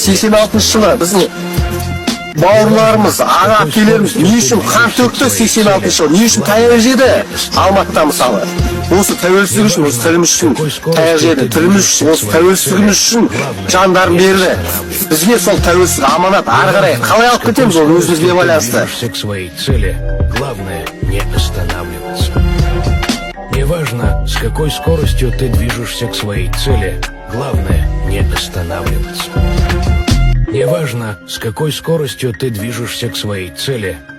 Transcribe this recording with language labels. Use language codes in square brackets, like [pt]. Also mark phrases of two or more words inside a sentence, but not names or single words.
[kk] 86 жылы біздің бауырларымыз, аға әпкелеріміз не үшін қан төкті 86 жыл, не үшін таяқ жеді Алматыда мысалы. Осы тәуелсіздік үшін, осы тіліміз үшін таяқ жеді, тіліміз үшін, осы тәуелсіздігіміз үшін жандарын берді. Бізге сол тәуелсіздік аманат, ары қарай қалай алып кетеміз, ол өзімізге байланысты. [ru] Неважно, с какой скоростью ты движешься к своей цели, главное не останавливаться. Неважно, с какой скоростью ты движешься к своей цели,